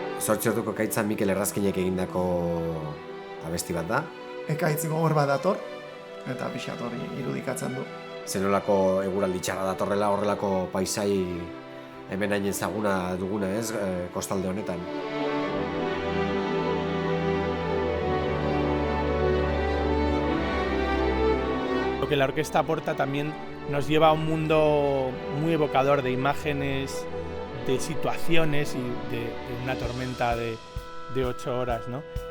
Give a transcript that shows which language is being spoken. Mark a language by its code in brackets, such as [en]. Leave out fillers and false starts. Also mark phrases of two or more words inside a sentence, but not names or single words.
[eu] Zortzi orduko ekaitzan Mikel Errazkinek egindako abesti bat da. Ekaitz gogor bat dator, eta pixat hori irudikatzen du. Zenolako eguraldi txarra datorrela, horrelako paisai hemen hain ezaguna duguna ez, kostalde honetan. [es] Lo que la orquesta aporta también nos lleva a un mundo muy evocador de imágenes, de situaciones y de una tormenta de 8 horas, ¿no?